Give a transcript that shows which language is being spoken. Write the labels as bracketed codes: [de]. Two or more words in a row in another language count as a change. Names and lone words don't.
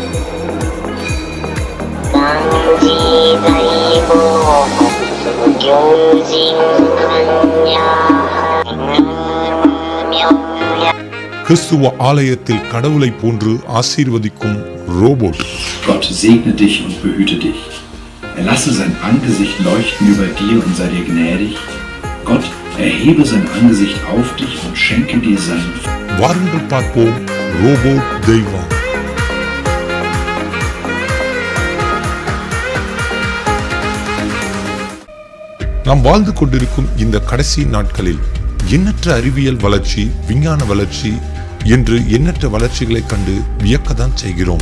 [ta] கிறிஸ்துவ ஆலயத்தில் கடவுளை போன்று ஆசீர்வதிக்கும் ரோபோட். [de] Gott segne dich und behüte dich. Er lasse sein Angesicht leuchten über dir und sei dir gnädig. Gott erhebe sein Angesicht auf dich und schenke dir sein. [ta] வாருங்கள் பார்ப்போம் ரோபோட் தெய்வம். நாம் வாழ்ந்து கொண்டிருக்கும் இந்த கடைசி நாட்களில் எண்ணற்ற அறிவியல் வளர்ச்சி, விஞ்ஞான வளர்ச்சி என்று எண்ணற்ற வளர்ச்சிகளை கண்டு வியக்கத்தான் செய்கிறோம்.